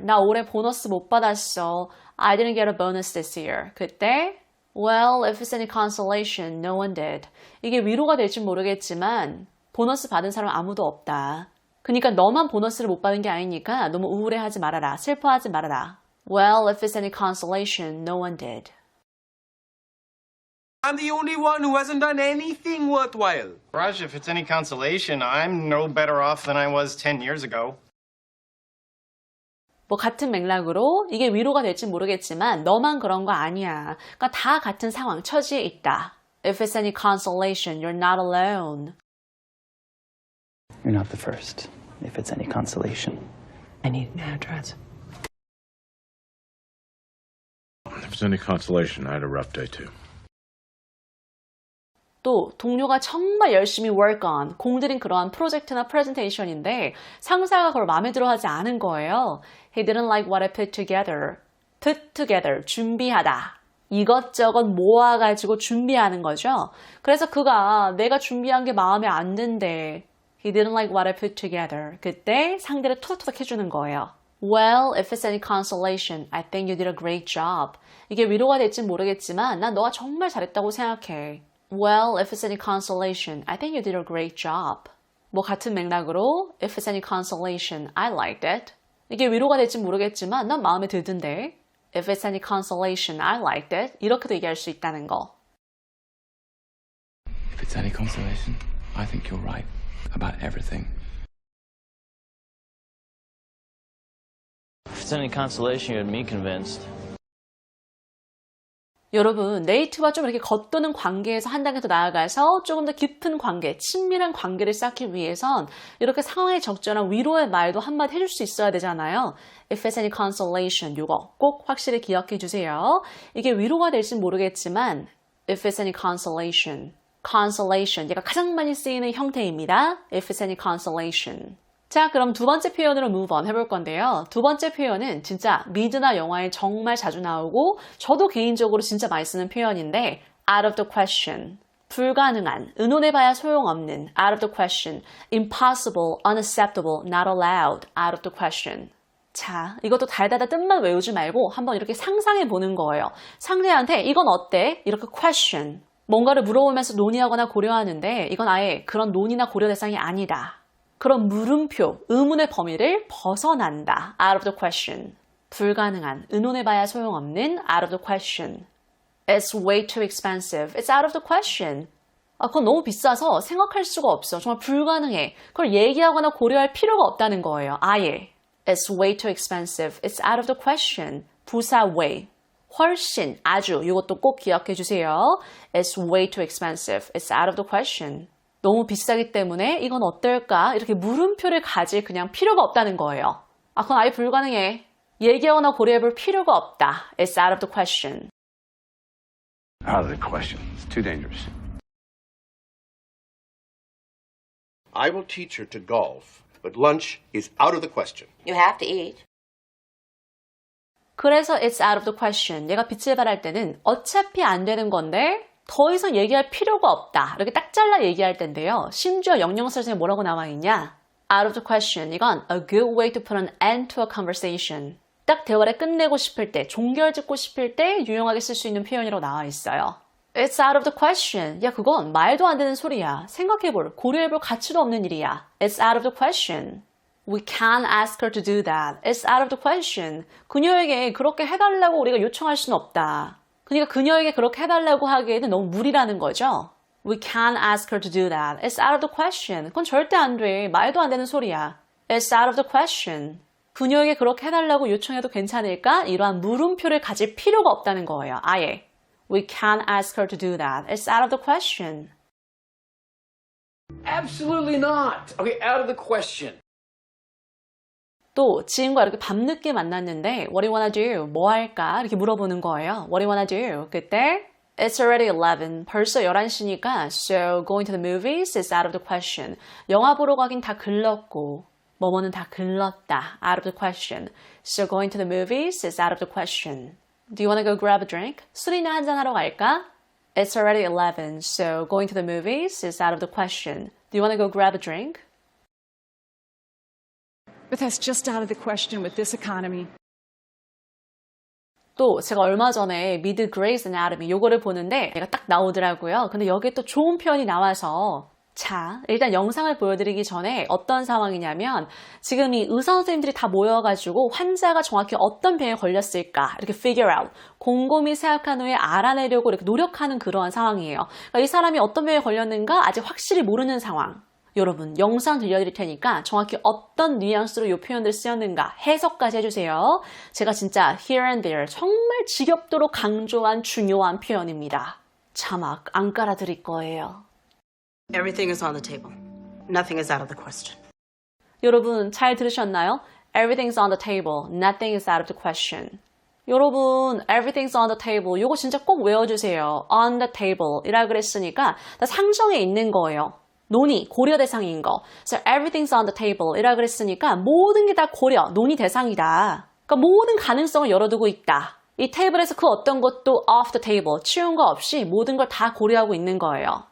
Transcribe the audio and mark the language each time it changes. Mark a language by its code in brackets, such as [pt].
[ko] 나 올해 보너스 못 받았어. [en] I didn't get a bonus this year. [ko] 그때 [en] Well, if it's any consolation, no one did. [ko] 이게 위로가 될지 모르겠지만 보너스 받은 사람 아무도 없다. 그러니까 너만 보너스를 못 받은 게 아니니까 너무 우울해하지 말아라. 슬퍼하지 말아라. [en] Well, if it's any consolation, no one did. I'm the only one who hasn't done anything worthwhile. Raj, if it's any consolation, I'm no better off than I was 10 years ago. [ko] 뭐 같은 맥락으로 이게 위로가 될지 모르겠지만 너만 그런 거 아니야. 그러니까 다 같은 상황, 처지에 있다. [en] If it's any consolation, you're not alone. You're not the first, if it's any consolation. I need an address. If it's any consolation, I had a rough day too. [ko] 또 동료가 정말 열심히 [en] work on, [ko] 공들인 그러한 프로젝트나 프레젠테이션인데 상사가 그걸 마음에 들어하지 않은 거예요. [en] He didn't like what I put together. Put together, [ko] 준비하다. 이것저것 모아가지고 준비하는 거죠. 그래서 그가 내가 준비한 게 마음에 안 든대. [en] He didn't like what I put together. [ko] 그때 상대를 토닥토닥 해주는 거예요. [en] Well, if it's any consolation, I think you did a great job. [ko] 이게 위로가 될진 모르겠지만 난 너가 정말 잘했다고 생각해. [en] Well, if it's any consolation, I think you did a great job. [ko] 뭐 같은 맥락으로 [en] if it's any consolation, I liked it. [ko] 이게 위로가 될진 모르겠지만 난 마음에 들던데. [en] If it's any consolation, I liked it. [ko] 이렇게도 얘기할 수 있다는 거. [en] If it's any consolation, I think you're right about everything. If it's any consolation, you had me convinced. [ko] 여러분, 네이트와 좀 이렇게 겉도는 관계에서 한 단계 더 나아가서 조금 더 깊은 관계, 친밀한 관계를 쌓기 위해선 이렇게 상황에 적절한 위로의 말도 한마디 해줄 수 있어야 되잖아요. [en] If it's any consolation, [ko] 이거 꼭 확실히 기억해 주세요. 이게 위로가 될진 모르겠지만 [en] If it's any consolation, consolation, [ko] 얘가 가장 많이 쓰이는 형태입니다. [en] If it's any consolation. [ko] 자, 그럼 두 번째 표현으로 [en] move on [ko] 해볼 건데요. 두 번째 표현은 진짜 미드나 영화에 정말 자주 나오고 저도 개인적으로 진짜 많이 쓰는 표현인데 [en] out of the question, [ko] 불가능한, 의논해봐야 소용없는 out of the question, impossible, unacceptable, not allowed, out of the question. 자, 이것도 달달달 뜻만 외우지 말고 한번 이렇게 상상해 보는 거예요. 상대한테 이건 어때? 이렇게 question, 뭔가를 물어보면서 논의하거나 고려하는데 이건 아예 그런 논의나 고려 대상이 아니다. 그런 물음표, 의문의 범위를 벗어난다. [en] Out of the question. [ko] 불가능한, 의논해봐야 소용없는 [en] out of the question. It's way too expensive. It's out of the question. [ko] 그건 너무 비싸서 생각할 수가 없어. 정말 불가능해. 그걸 얘기하거나 고려할 필요가 없다는 거예요. 아예. [en] It's way too expensive. It's out of the question. [ko] 부사 [en] way. [ko] 훨씬, 아주. 이것도 꼭 기억해 주세요. [en] It's way too expensive. It's out of the question. [ko] 너무 비싸기 때문에 이건 어떨까? 이렇게 물음표를 가질 그냥 필요가 없다는 거예요. 그건 아예 불가능해. 얘기하거나 고려해볼 필요가 없다. [en] It's out of the question. Out of the question. It's too dangerous. I will teach her to golf, but lunch is out of the question. You have to eat. [ko] 그래서 [en] it's out of the question. [ko] 얘가 빛을 발할 때는 어차피 안 되는 건데 더 이상 얘기할 필요가 없다. 이렇게 딱 잘라 얘기할 텐데요. 심지어 영영사전에 뭐라고 나와 있냐? [en] Out of the question. [ko] 이건 [en] a good way to put an end to a conversation. [ko] 딱 대화를 끝내고 싶을 때, 종결 짓고 싶을 때 유용하게 쓸 수 있는 표현이라고 나와 있어요. [en] It's out of the question. [ko] 야, 그건 말도 안 되는 소리야. 생각해볼, 고려해볼 가치도 없는 일이야. [en] It's out of the question. We can't ask her to do that. It's out of the question. [ko] 그녀에게 그렇게 해달라고 우리가 요청할 수는 없다. 그러니까 그녀에게 그렇게 해달라고 하기에는 너무 무리라는 거죠. [en] We can't ask her to do that. It's out of the question. [ko] 그건 절대 안 돼. 말도 안 되는 소리야. [en] It's out of the question. [ko] 부녀에게 그렇게 해달라고 요청해도 괜찮을까? 이러한 물음표를 가질 필요가 없다는 거예요. 아예. [en] We can't ask her to do that. It's out of the question. Absolutely not. Okay, out of the question. [ko] 또 지인과 이렇게 밤늦게 만났는데 [en] What do you wanna do? [ko] 뭐 할까? 이렇게 물어보는 거예요. [en] What do you wanna do? [ko] 그때 [en] It's already 11. [ko] 벌써 11시니까 [en] So going to the movies is out of the question. [ko] 영화 보러 가긴 다 글렀고 뭐뭐는 다 글렀다. [en] Out of the question. So going to the movies is out of the question. Do you wanna go grab a drink? [ko] 술이나 한잔하러 갈까? [en] It's already 11. So going to the movies is out of the question. Do you wanna go grab a drink? But that's just out of the question with this economy. [ko] 또 제가 얼마 전에 미드 그레이스 애나토미 요거를 보는데 얘가 딱 나오더라고요. 근데 여기에 또 좋은 표현이 나와서 자, 일단 영상을 보여드리기 전에 어떤 상황이냐면 지금 이 의사 선생님들이 다 모여가지고 환자가 정확히 어떤 병에 걸렸을까 이렇게 figure out, 곰곰이 생각한 후에 알아내려고 이렇게 노력하는 그러한 상황이에요. 그러니까 이 사람이 어떤 병에 걸렸는가 아직 확실히 모르는 상황. 여러분 영상 들려드릴 테니까 정확히 어떤 뉘앙스로 이 표현들 쓰였는가 해석까지 해주세요. 제가 진짜 [en] here and there [ko] 정말 지겹도록 강조한 중요한 표현입니다. 자막 안 깔아드릴 거예요. [en] Everything is on the table. Nothing is out of the question. [ko] 여러분 잘 들으셨나요? [en] Everything's on the table. Nothing is out of the question. [ko] 여러분 [en] everything's on the table. [ko] 이거 진짜 꼭 외워주세요. On the table 이라 그랬으니까 다 상정에 있는 거예요. 논의, 고려 대상인 거. [en] So everything's on the table [ko] 이라 그랬으니까 모든 게 다 고려, 논의 대상이다. 그러니까 모든 가능성을 열어두고 있다. 이 테이블에서 그 어떤 것도 [en] off the table, [ko] 치운 거 없이 모든 걸 다 고려하고 있는 거예요.